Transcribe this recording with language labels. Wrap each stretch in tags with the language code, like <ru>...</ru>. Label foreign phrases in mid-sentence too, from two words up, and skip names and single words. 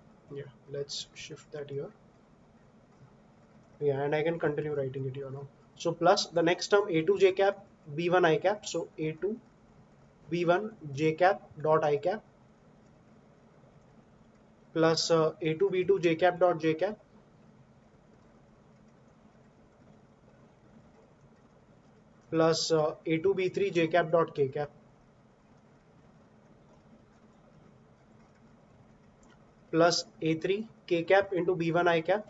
<en>Yeah, let's shift that here. Yeah, and I can continue writing it here now. So plus the next term a2 j cap b1 I cap. So a2 b1 j cap dot I cap plus a2 b2 j cap dot j cap plus a2 b3 j cap dot k cap plus a3 k cap into b1 I cap.</en>